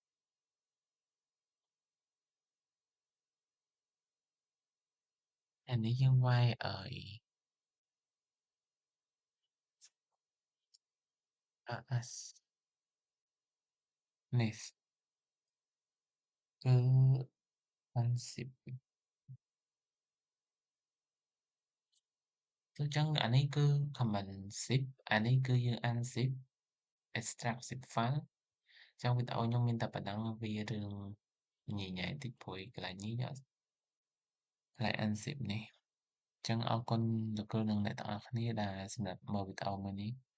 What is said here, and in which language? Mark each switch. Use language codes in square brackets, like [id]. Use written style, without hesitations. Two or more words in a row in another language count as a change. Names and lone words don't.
[km] អានេះយើងវាយRS នេះគឺ unzip ចឹងអានេះគឺ [en] command zip [km] អានេះគឺយើង [en] unzip extract zip file [km] ចឹងវីដេអូខ្ញុំមានតែប៉ុណ្ណឹងវារឿងញ៉ៃៗតិចព្រោះកន្លែងនេះកន្លែង unzip នេះចឹងអរគុណលោកគ្រូនិងអ្នកទាំងអស់គ្នាដែលសម្រាប់មើលវីដេអូមួយនេះ